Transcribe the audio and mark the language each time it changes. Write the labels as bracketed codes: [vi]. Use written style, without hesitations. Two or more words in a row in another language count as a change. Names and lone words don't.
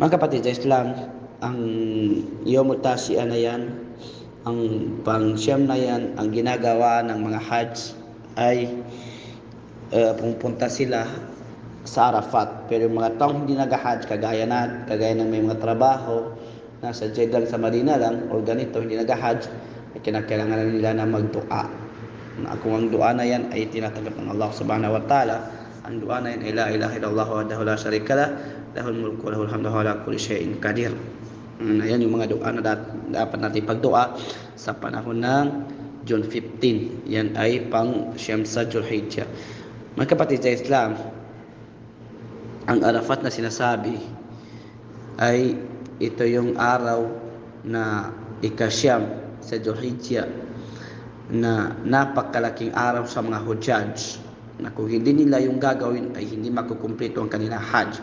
[tl] Mga kapatid sa Islam, ang [ar] يوم التاسع [tl] na yan, ang pang-siyam na yan, ang ginagawa ng mga Hajj ay pumunta sila sa Arafat. Pero yung mga taong hindi nag-Hajj, kagaya ng may mga trabaho nasa Jeddah sa Madina lang o ganito, hindi nag-Hajj, ay kinakailangan nila na mag-dua. Kung ang dua na yan ay tinatanggap ng [ar] الله سبحانه وتعالى, [tl] ang dua na yan ay [ar] لا إله إلا الله وحده لا شريك له، له الملك وله الحمد وعلى كل شيء قدير. Ayan yung mga dua na dapat natin pagdua sa panahon ng June 15. Yan ay pang siyam sa Dzulhijjah. Mga kapatid sa Islam, ang Arafat na sinasabi ay ito yung araw na ikasyam sa Dzulhijjah na napakalaking araw sa mga Hujjaj na kung hindi nila yung gagawin ay hindi makukumpleto ang kanilang Hajj.